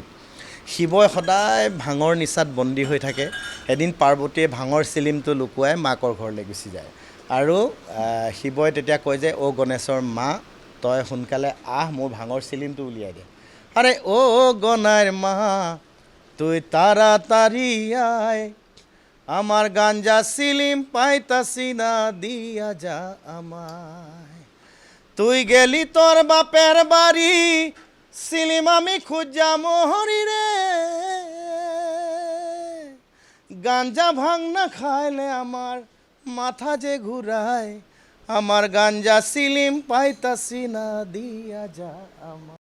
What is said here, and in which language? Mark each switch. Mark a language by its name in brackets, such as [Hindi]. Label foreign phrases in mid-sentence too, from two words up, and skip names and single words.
[Assamese] শিৱই সদায় ভাঙৰ নিচাত বন্দী হৈ থাকে, এদিন পাৰ্বতীয়ে ভাঙৰ চিলিমটো লুকুৱাই মাকৰ ঘৰলৈ গুচি যায় আৰু শিৱই তেতিয়া কয় যে অ' গণেশৰ মা তই সোনকালে আহ, মোৰ ভাঙৰ চিলিমটো উলিয়াই দে। [Bangla] আৰে অ' গণাইৰ মা তুই তাড়াতাড়ি আয়, আমার গাঞ্জা সিলিম পাইতাছি না দিয়া যা আমায়। তুই গেলি তোর বাপের বাড়ি সিলিম আমি খুঁজা মোহরি রে, গাঞ্জা ভাং না খাইলে আমার মাথা যে ঘুরায়, আমার গাঞ্জা সিলিম পাইতাছি না দিয়া যা আমায়।